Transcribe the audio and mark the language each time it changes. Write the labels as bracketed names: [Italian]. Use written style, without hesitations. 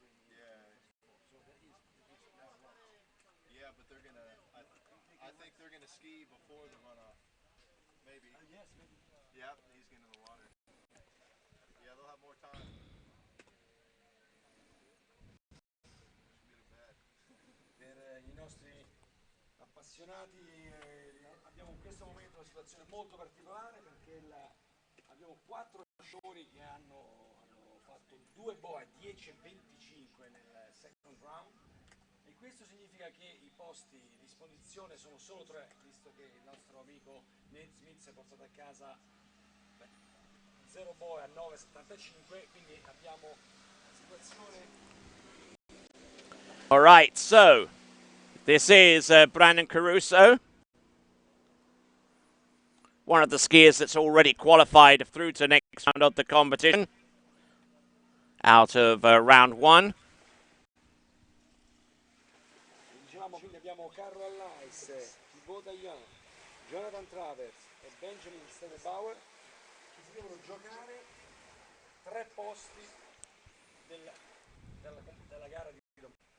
[English] Yeah. So that is now what? Yeah, but they're going to I think they're going to ski before the runoff. Maybe. Yes, maybe. Yep, he's getting in the water. Yeah, they'll have more time. [Italian] Per I nostri appassionati abbiamo in questo momento una situazione molto particolare perché abbiamo 4 giocatori che hanno fatto 2 boe 10 e 25 nel second round e questo significa che i posti a disposizione sono solo 3, visto che il nostro amico Nate Smith si è portato a casa 0 boe a 9,75, quindi abbiamo una situazione. [English] All right, so this is Brandon Caruso, one of the skiers that's already qualified through to next round of the competition, out of round 1. [Italian] Diciamo quindi abbiamo Carlo Elias, Tibo Dejon, Jonathan Travers e Benjamin Staldl-Bauer che si devono giocare 3 posti della gara di domani.